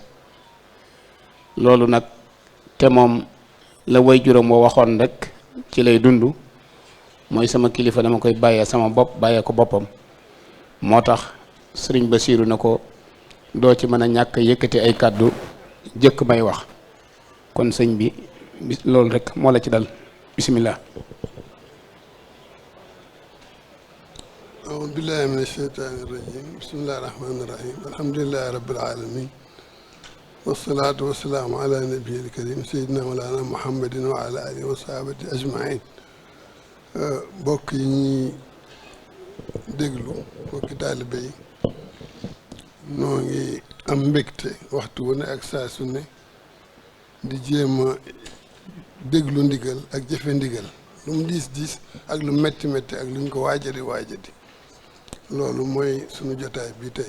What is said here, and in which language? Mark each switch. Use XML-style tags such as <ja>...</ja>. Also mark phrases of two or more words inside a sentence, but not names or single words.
<wo>loolu nag te moom la way juróom woo waxoon rek ci lay dund, mooy sama kilifa dama koy bàyyee sama bopp bàyyee ko boppam. moo tax sëriñ Basiiru na ko doo ci mën a ñàkk yëkkati ay kàddu jëkk may wax, kon sëñ bi loolu rek moo la ci dal.</wo> <ar>bismillah. أعوذ بالله من الشيطان الرجيم بسم الله الرحمن الرحيم الحمد لله رب العالمين والصلاة والسلام على نبي الكريم سيدنا مولانا محمد وعلى آله وصحبه أجمعين.</ar> <wo>bokk yi ñuy déglu bokki taalibe yi noo ngi am mbégte waxtu wu ne ak saa su ne di jéem a déglu ndigal ak jëfe ndigal, lu mu diis diis ak lu metti metti ak luñ ko waajadi loolu mooy sunu jotaay bi tey.</wo>